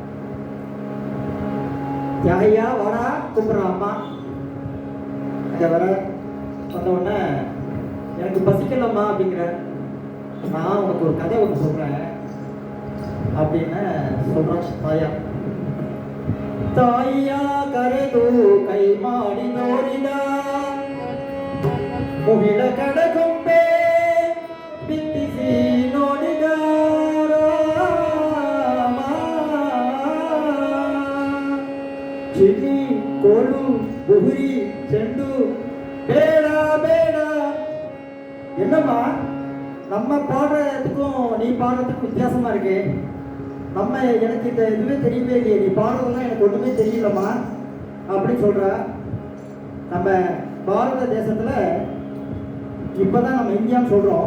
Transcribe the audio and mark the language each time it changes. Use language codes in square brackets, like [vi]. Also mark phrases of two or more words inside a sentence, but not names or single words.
[ta] தியாகையா வாடா கூப்பிடுறான் அம்மா. அங்கே வர வந்த உடனே எனக்கு பசிக்கலம்மா அப்படிங்கிற. நான் உனக்கு ஒரு கதை ஒன்று சொல்றேன் அப்படின்னு சொல்றான் தாயார். [kn] ತಾಯಿಯ ಕರೆದು ಕೈ ಮಾಡಿ ನೋಡಿದ ಮುಗಿಲ ಕಡಗೊಂಬೆ ಬಿತ್ತಿಸಿ ನೋಡಿದ ರಾಮ. ಚಿನ್ನಿ ಕೋಲು ಬುಗುರಿ ಚೆಂಡು ಬೇಡ ಬೇಡ. [ta] என்னம்மா, நம்ம பாடுறதுக்கும் நீ பாடுறதுக்கும் வித்தியாசமா இருக்கு. நம்ம எனக்கு இந்த இதுவே தெரியவே இல்லையே, நீ பாடுறதுலாம் எனக்கு ஒன்றுமே தெரியலம்மா அப்படின்னு சொல்ற. நம்ம பாரத தேசத்துல இப்பதான் நம்ம இந்தியான்னு சொல்றோம்.